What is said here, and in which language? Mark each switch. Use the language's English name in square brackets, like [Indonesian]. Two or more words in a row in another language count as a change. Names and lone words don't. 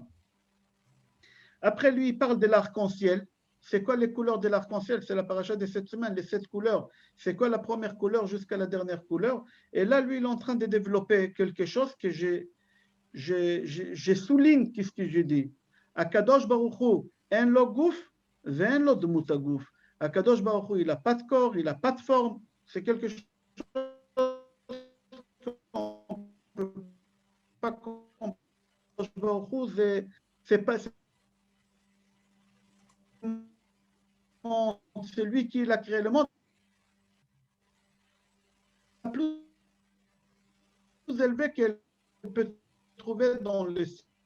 [French] Après lui, il parle de l'arc-en-ciel. C'est quoi les couleurs de l'arc-en-ciel? C'est la paracha de cette semaine, les 7 couleurs. C'est quoi la première couleur jusqu'à la dernière couleur? Et là, lui, il est en train de développer quelque chose que je souligne ce que j'ai dit. [Hebrew] הקדוש ברוך הוא, אין לו גוף, ואין לו דמות הגוף. הקדוש ברוך הוא, [French] il n'a pas de corps, il n'a pas de forme. C'est quelque chose qu'on ne peut pas comprendre. [Hebrew] הקדוש ברוך הוא, [French] c'est pas celui qui a créé le monde, plus élevé qu'elle peut trouver dans le ciel.